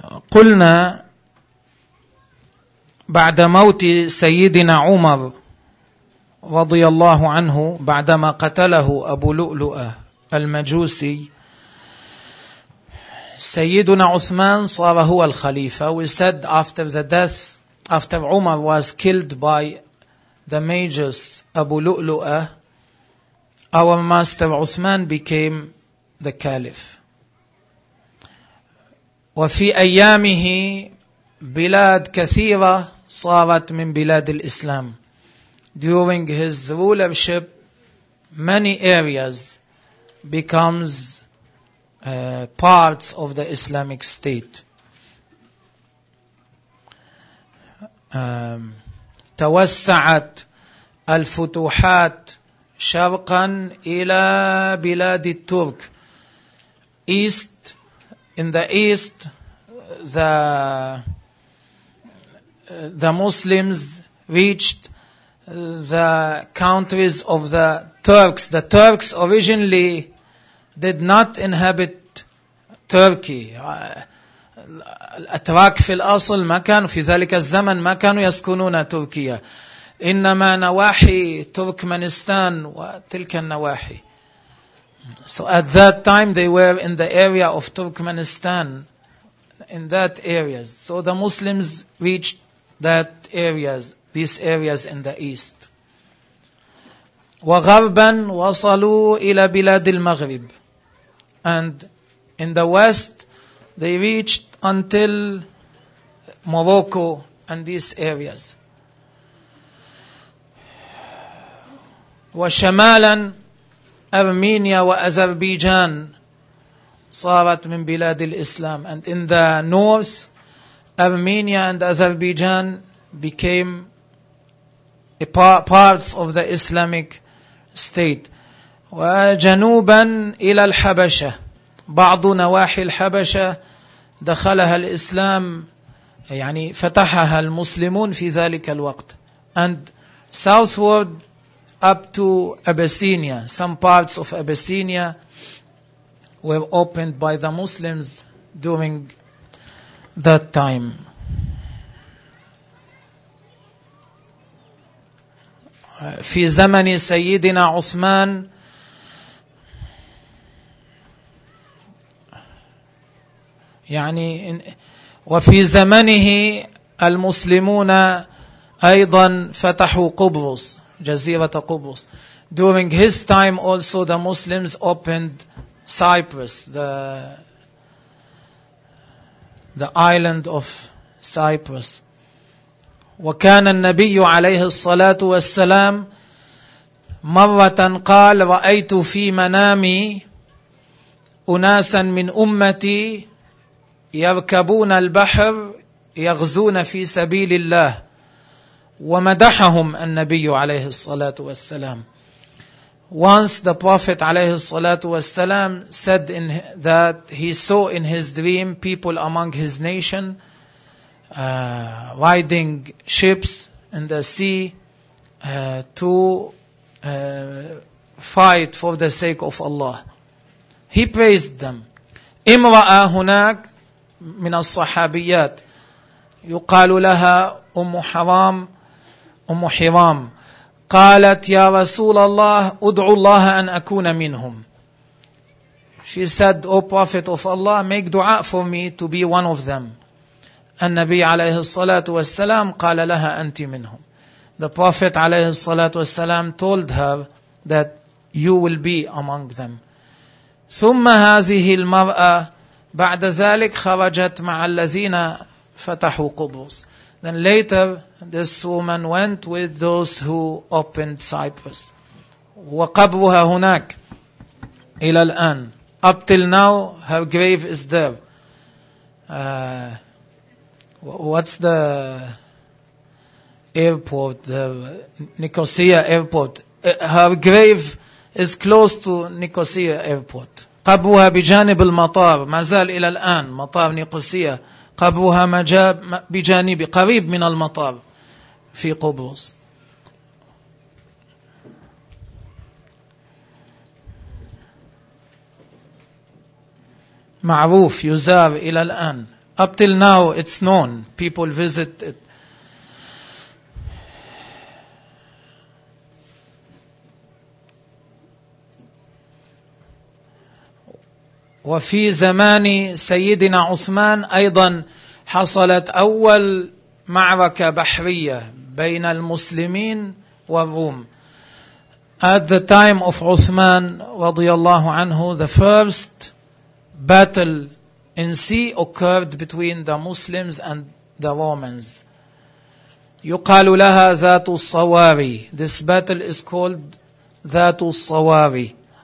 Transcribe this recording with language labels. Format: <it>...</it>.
<ar>قلنا بعد موت سيدنا عمر رضي الله عنه بعدما قتله أبو لؤلؤة المجوسي سيدنا عثمان صار هو الخليفة.</ar> <en>We said after the death, after Umar was killed by the magus Abu Lulua, our master Uthman became the caliph.</en> <ar>وفي أيامه بلاد كثيرة صارت من بلاد الإسلام.</ar> <en>During his rulership, many areas becomes parts of the Islamic state.</en> <ar>توسعت الفتوحات شرقا إلى بلاد الترك.</ar> <en>East. In the east, the Muslims reached the countries of the Turks. The Turks originally did not inhabit Turkey.</en> <ar>الأتراك في الأصل ما كانوا في ذلك الزمن ما كانوا يسكنون تركيا، إنما نواحي تركمانستان وتلك النواحي.</ar> <en>So at that time they were in the area of Turkmenistan, in that areas. So the Muslims reached that areas, these areas in the east.</en> <ar>وغرباً وصلوا إلى بلاد المغرب.</ar> <en>And in the west they reached until Morocco and these areas.</en> <ar>وشمالاً أرمينيا وأذربيجان صارت من بلاد الإسلام.</ar> <en>And in the north, Armenia and Azerbaijan became parts of the Islamic state.</en> <ar>وجنوبا إلى الحبشة بعض نواحي الحبشة دخلها الإسلام، يعني فتحها المسلمون في ذلك الوقت.</ar> <en>And southward up to Abyssinia, some parts of Abyssinia were opened by the Muslims during that time.</en> <ar>في زمن سيدنا عثمان يعني وفي زمنه المسلمون أيضا فتحوا قبرص، جزيرة قبرص.</ar> <en>During his time also the Muslims opened Cyprus, the island of Cyprus.</en> <ar>وكان النبي عليه الصلاة والسلام مرة قال رأيت في منامي أناسا من أمتي يركبون البحر يغزون في سبيل الله. ومدحهم النبي عليه الصلاة والسلام.</ar> <en>Once the Prophet</en> <ar>عليه الصلاة والسلام</ar> <en>said in that he saw in his dream people among his nation riding ships in the sea to fight for the sake of Allah. He praised them.</en> <ar>امرأة هناك من الصحابيات يقال لها أم حرام. أم حرام قالت يا رسول الله أدعو الله أن أكون منهم.</ar> <en>She said, O Prophet of Allah, make dua for me to be one of them.</en> <ar>النبي عليه الصلاة والسلام قال لها أنت منهم.</ar> <en>The Prophet</en> <ar>عليه الصلاة والسلام</ar> <en>told her that you will be among them.</en> <ar>ثم هذه المرأة بعد ذلك خرجت مع الذين فتحوا قبرص.</ar> <en>Then later, this woman went with those who opened Cyprus.</en> <ar>وقبرها هناك إلى الآن.</ar> <en>Up till now, her grave is there. What's the airport? The Nicosia airport. Her grave is close to Nicosia airport.</en> <ar>قبرها بجانب المطار. ما زال إلى الآن مطار نيقوسيا. قبرها مجاب بجانب قريب من المطار في قبرص. معروف يزار إلى الآن.</ar> <en>Up till now it's known. People visit it.</en> <ar>وفي زمان سيدنا عثمان أيضا حصلت أول معركة بحرية بين المسلمين والروم.</ar> <en>At the time of Uthman</en> <ar>رضي الله عنه,</ar> <en>the first battle in sea occurred between the Muslims and the Romans.</en> <ar>يقال لها ذات الصواري.</ar> <en>This battle is called ذات الصواري.</en>